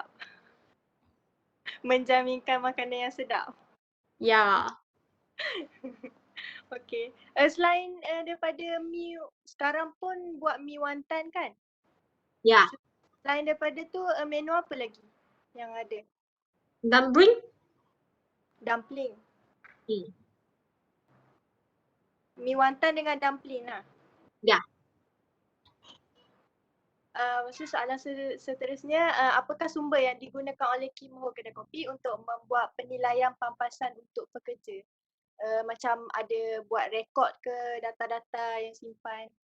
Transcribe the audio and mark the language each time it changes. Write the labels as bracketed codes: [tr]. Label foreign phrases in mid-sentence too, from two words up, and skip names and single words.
[ms] Menjaminkan makanan yang sedap. Ya. Okey. Selain daripada mi, sekarang pun buat mi wonton kan? Ya. Selain daripada tu menu apa lagi yang ada? Dumpling. Dumpling. Mi wonton dengan dumpling lah. Ya. Soalan seterusnya, apakah sumber yang digunakan oleh Kim Ho Kedai Kopi untuk membuat penilaian pampasan untuk pekerja? Macam ada buat rekod ke data-data yang simpan?